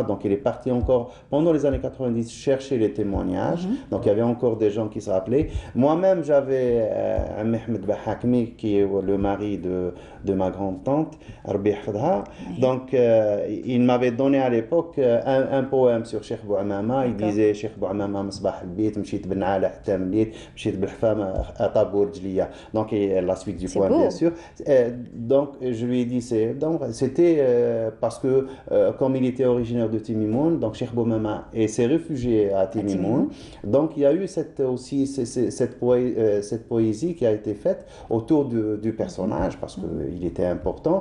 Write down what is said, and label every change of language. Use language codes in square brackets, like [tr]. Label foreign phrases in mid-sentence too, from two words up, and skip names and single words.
[fr] Donc il est parti encore pendant les années 90 chercher les témoignages. Donc il y avait encore des gens qui se rappelaient. Moi-même j'avais Mehmed Bahakmi qui est le mari de ma grande-tante, Rabbi Hafadha. Donc il m'avait donné à l'époque un poème sur Cheikh Bouamama. Il disait [ar] الشيخ بوعمامة مصباح البيت، مشيت بن علا حتى مليت، مشيت بالحفام عتابو رجلية. [fr] Donc la suite du poème bien sûr. Donc je lui ai dit c'était parce que comme il était originaire de Timimoun, donc Cheikh Bouamama s'est réfugié à Timimoun. Donc il y a eu cette poésie qui a été faite autour du personnage parce qu'il était important.